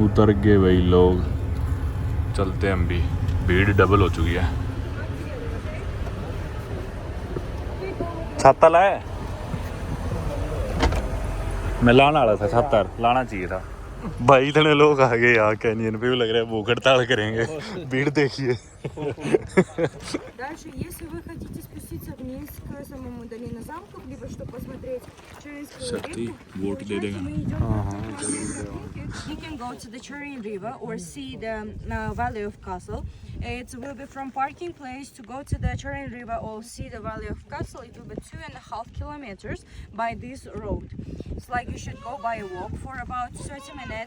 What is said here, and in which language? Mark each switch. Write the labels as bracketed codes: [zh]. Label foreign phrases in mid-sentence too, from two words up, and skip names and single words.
[hi] उतर गए भाई लोग, चलते हैं हम भी, भीड़ डबल हो चुकी है। छाता लाया? मैं लाना वाला था, छाता लाना चाहिए था भाई। इतने लोग आ गए यहाँ कैनियन पे, भी लग रहा है भूख हड़ताल करेंगे। भीड़ देखिए। [ru] Дальше, если вы хотите спуститься вниз к самому долине замков, либо чтобы посмотреть Черинскую реку, [hi] वोट दे देगा [ru] мы идем по тропинке. [en] You can go to the Cherin River or see the Valley of Castle. It will be from parking place to go to the Cherin River or see the Valley of Castle. It will be 2.5 kilometers by this road. It's like you should go by a walk for about 30 minutes.